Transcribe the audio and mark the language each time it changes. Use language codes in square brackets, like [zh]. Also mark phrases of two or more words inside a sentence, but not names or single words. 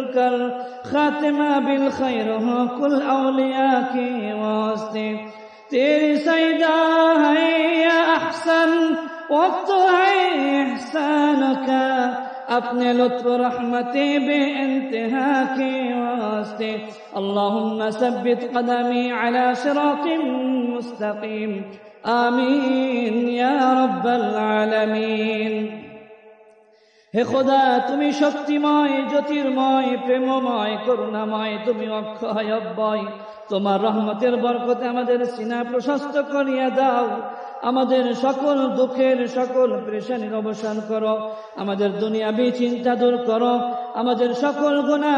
[ur] کر خاتمہ بالخیر ہو کل اولیاء کے واسطے، تیری سجدہ ہے یا احسن وقت ہے احسان کا، اپنے لطف رحمت بے انتہا کے واسطے، [ar] اللہم ثبت قدمی علی صراط مستقیم، آمین یا رب العالمین۔ [bn] হে খোদা, তুমি শক্তিময়, জ্যোতির্ময়, প্রেমময়, করুণাময়, তুমি অক্ষয় অব্যয়, তোমার রহমতের বরকতে আমাদের সিনা প্রশস্ত করিয়া দাও, আমাদের সকল দুঃখের সকল পেরেশানির অবসান করো, আমাদের দুনিয়াবি চিন্তা দূর করো, আমাদের সকল গুনাহ